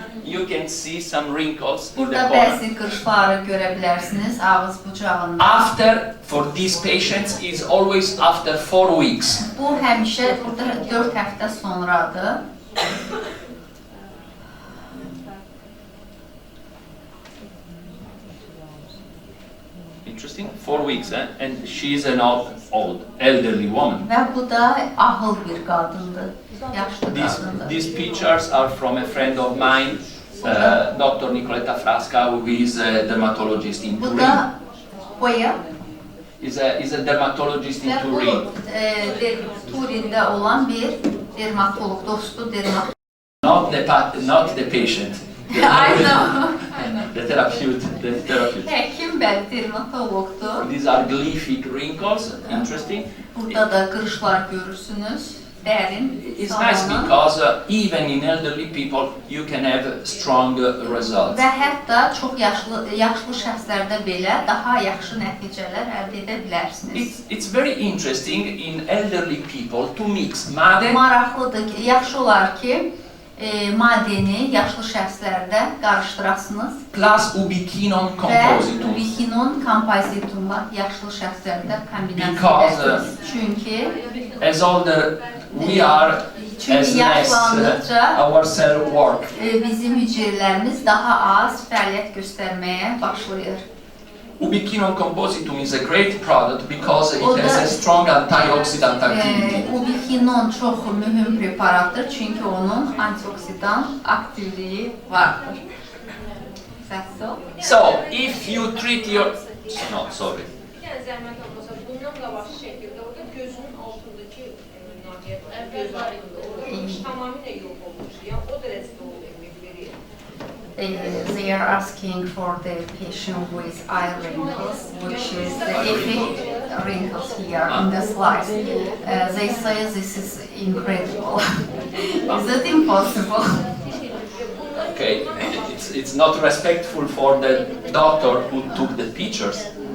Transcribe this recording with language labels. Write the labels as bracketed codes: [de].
[en] You can see some wrinkles in the [az] Burada [en] corner. [az] bəzi qırışları görə bilərsiniz ağız bucağında. [en] After, for these patients, is always after 4 weeks. [az] Bu həmişə burada 4 həftə sonradır. [en] Interesting. 4 weeks, and she's an old elderly woman. [az] Və bu da ahıl bir qadındır, yaşlı qadındır. [en] These pictures are from a friend of mine, Dr. Nicoletta Frasca, who is a dermatologist in [az] Bu [en] Turin. [az] da boya. [en] Is a dermatologist in [az] Və bu [en] Turin. [az] Turində olan bir dermatolog, dostu dermatolog. [en] Not the patient. I know. The therapeutic. [az] Həkim və dermatologdur. [en] These are glyphic wrinkles. Interesting. [az] Burada da qırışlar görürsünüz. Dərin. [en] It's nice because even in elderly people you can have strong results. [az] Və hətta çox yaşlı şəxslərdə belə daha yaxşı nəticələr əldə edə bilərsiniz. [en] It's very interesting in elderly people to mix made. [az] Maraqlıdır ki, yaxşı olar ki, maddəni yaşlı şəxslərdə qarışdırasınız. [en] Plus ubiquinon [az] Və [en] compositum. [az] ubiquinon kompozitumla yaşlı şəxslərdə kombinasiya [en] Because, [az] edəsiniz. Çünki [en] As older we are, as less our cell work. [az] Bizim hüceyrələrimiz daha az fəaliyyət göstərməyə başlayır. [en] Ubiquinon compositum is a great product because it has a strong antioxidant activity. [az] Ubiquinon çox mühüm preparatdır çünki onun antioksidan aktivliyi vardır. [en] That's all. So, if you treat your... No, sorry. [az] Yəni zəhmət olmasa bundan qabaq şəkildə orada gözünün altındakı göz altında orada tamamilə yox olmuş. Yəni o dərəcədə o effekt verir. [en] They are asking for the patient with eye wrinkles, which is the effect wrinkles here in the slides. They say this is incredible. Is it impossible? Okay, it's not respectful for the doctor who took the pictures.